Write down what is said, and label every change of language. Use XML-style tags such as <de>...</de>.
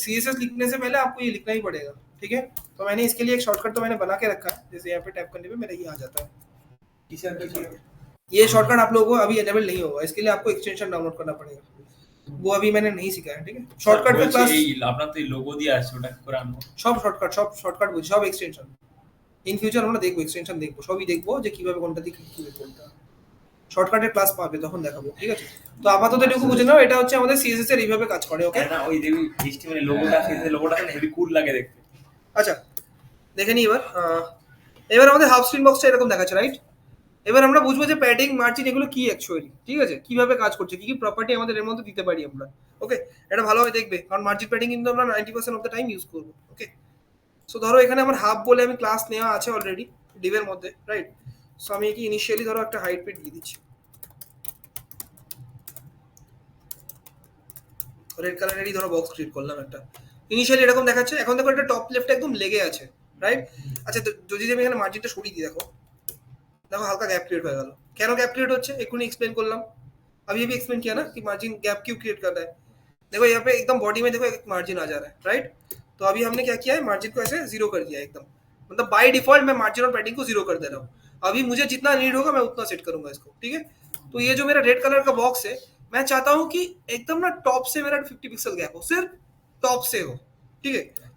<hi>CSS लिखने से पहले आपको ये लिखना ही पड़ेगा, ठीक है। तो मैंने इसके लिए एक शॉर्टकट तो मैंने बना के रखा है, जैसे यहाँ पे टैप करने पे मेरा ये आ जाता है। किसी अंदर की ये शॉर्टकट आप लोगों को अभी एनेबल नहीं होगा, इसके लिए आपको एक्सटेंशन डाउनलोड करना पड़ेगा, वो अभी मैंने नहीं सिखाया, ठीक है। शॉर्टकट का क्लास</hi> <bn>এই আপনার তো এই লোগো দিয়ে আসছে ওটা কি করে আনবো সব শর্টকাট বুঝি, সব এক্সটেনশন ইন ফিউচার আমরা দেখবো, এক্সটেনশন দেখবো, সবই দেখবো যে কিভাবে কোনটা দিয়ে কি করতে হবে। শর্টকাটের ক্লাস পাবে তখন দেখাবো, ঠিক আছে। তো আপাতত এটুকু বুঝে নাও, এটা হচ্ছে আমাদের সিএসএস এর এইভাবে কাজ করে, ওকে। না ওই দেখবি HTML লোগোটা আছে লোগোটা না হেভি কুল লাগে দেখতে আচ্ছা দেখে নি এবার আমাদের হাফ স্ক্রিন বক্সটা এরকম দেখাচ্ছে, রাইট। এবার আমরা বুঝবো যে প্যাডিং মার্জিন এগুলো কি অ্যাকচুয়ালি, ঠিক আছে, কিভাবে কাজ করছে, কি কি প্রপার্টি আমাদের এর মধ্যে দিতে পারি আমরা, ওকে। এটা ভালোভাবে দেখবে, কারণ মার্জিন প্যাডিং কিন্তু আমরা 90% অফ দ্য টাইম ইউজ করবো, ওকে। সো ধরো এখানে আমার হাফ বলে আমি ক্লাস নেওয়া আছে অলরেডি ডিভের মধ্যে, রাইট। সো আমি কি ইনিশিয়ালি ধরো একটা হাইট পিট দিয়ে দিচ্ছি, রেড কালারেরই ধরো বক্স ক্রিয়েট করলাম একটা, ইনিশিয়ালি এরকম দেখাচ্ছে। এখন দেখো এটা টপ লেফট একদম লেগে আছে, রাইট। আচ্ছা যদি আমি এখানে মার্জিনটা সরিয়ে দিই, দেখো হালকা गैप क्रिएट হয়ে গেল। কেন गैप क्रिएट হচ্ছে এক্ষুনি এক্সপ্লেন করলাম,</bn> <hi>अभी एक्सप्लेन किया ना कि मार्जिन गैप क्यों क्रिएट कर रहा है। देखो यहाँ पे एकदम बॉडी में देखो एक मार्जिन आ जा रहा है, राइट। तो अभी हमने क्या किया है, मार्जिन को ऐसे जीरो कर दिया एकदम, मतलब बाय डिफॉल्ट मैं मार्जिन और पैडिंग को जीरो कर दे रहा हूँ। अभी मुझे जितना नीड होगा मैं उतना सेट करूंगा इसको, ठीक है। तो ये जो मेरा रेड कलर का बॉक्स है, मैं चाहता हूँ कि एकदम ना टॉप से मेरा 50 पिक्सल गैप हो, सिर्फ टॉप से हो, ठीक है।</hi>